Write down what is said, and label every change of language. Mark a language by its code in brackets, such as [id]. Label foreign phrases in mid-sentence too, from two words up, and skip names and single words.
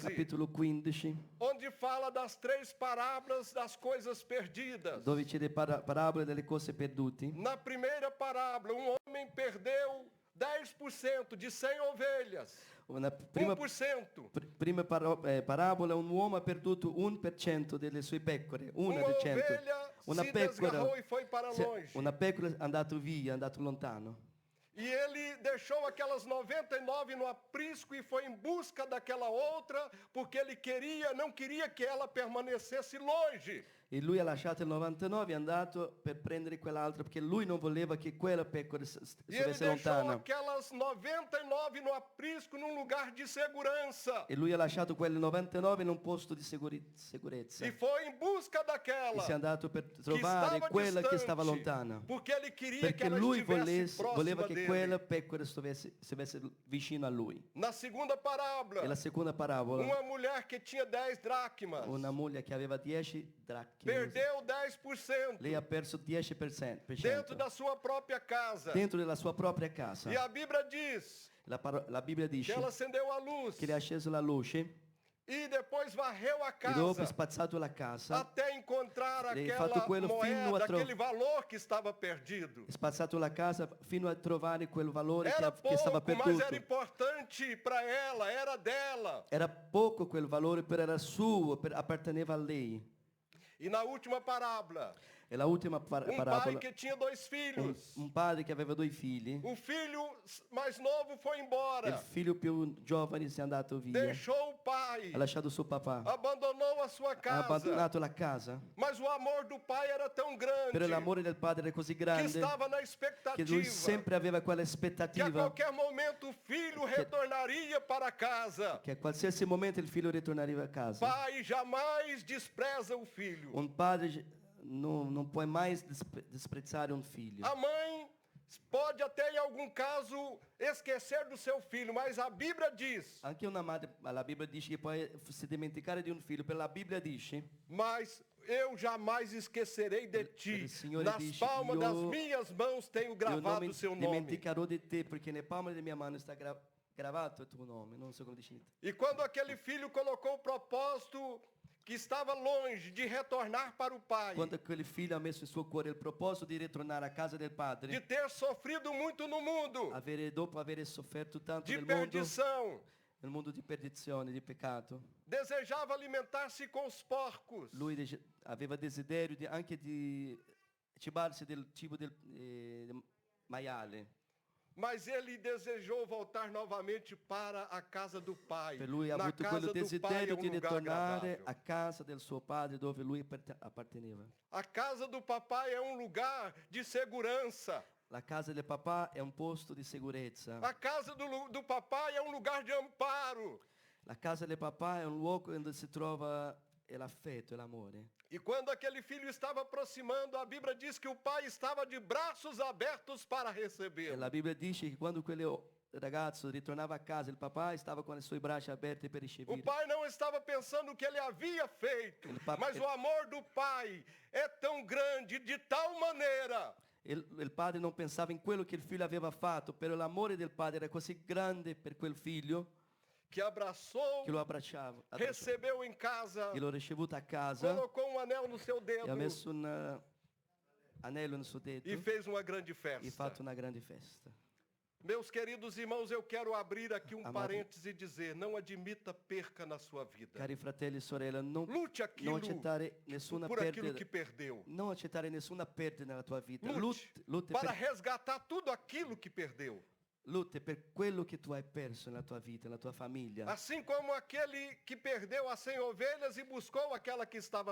[it] capitolo 15, [pt] onde fala das 3 parábolas das coisas perdidas. [it] dove c'è le parabole delle cose perdute. [pt] Na primeira parábola, um homem perdeu 10% de 100 ovelhas. [it] Una prima 1%. parabola, un uomo ha perduto 1% delle sue pecore, una [pt] Uma [it] delle 100. [pt] ovelha [it] Una [pt] se [it] pecora, [pt] desgarrou e foi para longe. [it] una pecora è andato via, è andato lontano. [pt] E ele deixou aquelas 99 no aprisco e foi em busca daquela outra, porque ele não queria que ela permanecesse longe. [it] E lui ha lasciato il 99 e è andato per prendere quell'altra perché lui non voleva che quella pecora [pt] E ele [it] stesse [pt] deixou [it] lontana. [pt] aquelas 99 no aprisco num lugar de segurança. [it] E lui ha lasciato quelle 99 in un posto di sicurezza. [pt] E foi em busca [it] E [pt] daquela [it] si è andato per [pt] que [it] trovare [pt] estava [it] quella che [pt] distante, [it] stava lontana. [pt] porque ele queria que [it] Perché [pt] ela [it] lui [pt] estivesse [it] voleva [pt] próxima [it] che [pt] dele. [it] quella pecora stesse vicino a lui. [pt] Na segunda parábola, [it] E la seconda parabola, [pt] uma mulher que tinha 10 dracmas [it] una moglie che aveva 10 dracche. [pt] perdeu 10% [it] Lei ha perso 10% [pt] dentro da sua própria casa. [it] dentro della sua propria casa. [pt] E a Bíblia diz [it] La Bibbia [pt] que [it] dice [pt] ela acendeu a luz [it] che le ha acceso la luce [pt] e depois varreu a [it] e dopo ha [pt] casa [it] spazzato la casa, [pt] até encontrar [it] Ele [pt] aquela [it] fatto quello fino [pt] moeda, a aquele valor que estava perdido. [it] ha spazzato la casa fino a trovare quel valore [pt] Era [it] che stava [pt] pouco, mas [it] perduto. [pt] era importante para ela, era dela. [it] Era poco quel valore, però era suo, apparteneva a lei. [pt] E na última parábola, [it] E la ultima [pt] pai [it] parabola, [pt] que tinha 2 filhos. [it] un padre che aveva 2 figli, [pt] O filho mais novo foi [it] il [pt] embora, [it] figlio più giovane si è andato via, [pt] deixou o pai, [it] ha lasciato suo papà, [pt] abandonou a sua [it] ha [pt] casa. [it] abbandonato la casa, [pt] Mas o amor do pai era tão grande [it] però l'amore del padre era così [pt] que [it] grande [pt] estava na [it] che lui [pt] expectativa [it] sempre aveva quella [pt] que a [it] aspettativa [pt] qualquer momento o filho retornaria para casa. [it] che a qualsiasi momento il figlio ritornaria a casa. [pt] Pai jamais despreza o filho. [it] Un padre non può mai disprezzare un figlio. [pt] A mãe pode até em algum caso esquecer do seu filho, mas a Bíblia diz, [it] Anche una madre, la Bibbia dice che può si dimenticare di un figlio, però la Bibbia dice [pt] mas eu jamais esquecerei de ti. [it] Il Signore [pt] Nas [it] dice, [pt] palmas [it] io- [pt] das minhas mãos tenho [it] io non [pt] gravado [it] mi [pt] o seu nome. [it] dimenticherò di te perché nelle palme della mia mano sta gravato il tuo nome, non so come dici. [pt] E quando aquele filho colocou o propósito que estava longe de retornar para o pai, [it] Quando aquele figlio ha messo in suo cuore il proposito di ritornare a casa del [pt] de [it] padre, [pt] ter sofrido muito no mundo, [it] dopo aver sofferto tanto [pt] de [it] nel [pt] perdição, [it] mondo di perdizione, di peccato, [pt] desejava alimentar-se com os porcos. [it] lui aveva desiderio anche di cibarsi del cibo del maiale. [pt] Mas ele desejou voltar novamente para a casa do pai. [it] Per lui ha [pt] Na [it] avuto [pt] casa [it] quello [pt] do pai é [it] desiderio di [pt] lugar [it] ritornare [pt] agradável. [it] a casa del suo padre dove lui apparteneva. [pt] A casa do papai é lugar de segurança. [it] La casa del papà è un posto di sicurezza. [pt] A casa do papai é lugar de amparo. [it] La casa del papà è un luogo dove si trova l'affetto e l'amore. [pt] E quando aquele filho estava aproximando, a Bíblia diz que o pai estava de braços abertos para [it] E [pt] recebê-lo. [it] la Bibbia dice che quando quel ragazzo ritornava a casa, il papà stava con i suoi braccia aperti per [pt] O [it] ricevere. [pt] pai não estava pensando o que ele havia feito, mas o amor do pai é tão grande, de tal maneira, [it] Il padre non pensava in quello che il figlio aveva fatto, però l'amore del padre era così grande per quel figlio [pt] que abraçou, [it] che lo abbracciava. [pt] recebeu em casa, [it] E l'ho ricevuto a casa [pt] colocou um anel no seu [it] e ha [pt] dedo [it] messo un anello nel suo dedo [pt] e fez uma grande [it] e [pt] festa. [it] fatto una grande festa. [pt] Meus queridos irmãos, eu quero abrir aqui um Amado. parêntese e dizer, não admita perca na sua vida. [it] Cari fratelli e sorelle, non [pt] Lute aquilo [it] accettare nessuna [pt] por aquilo [it] perdita. [pt] que perdeu. [it] Non accettare nessuna perdita nella tua vita. [pt] Lute Lute para [it] per, [pt] resgatar tudo aquilo que perdeu. [it] lutte per quello che tu hai perso nella tua vita, nella tua famiglia. [pt] Assim como aquele que perdeu as 100 ovelhas e buscou aquela que estava